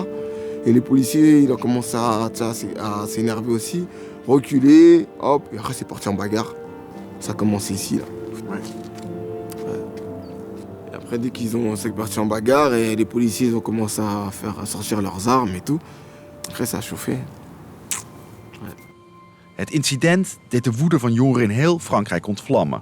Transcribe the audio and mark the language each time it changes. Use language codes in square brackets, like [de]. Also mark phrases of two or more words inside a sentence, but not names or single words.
[fr] Et les policiers, ils ont commencé à s'énerver aussi. Reculer, hop, et après c'est parti en bagarre. Ça a commencé ici, là. Ouais. Et après, dès c'est parti en bagarre, et les policiers ont commencé à sortir leurs armes et tout. Après, ça a chauffé. Ouais. [nl] Het incident deed de woede van jongeren in heel Frankrijk ontvlammen.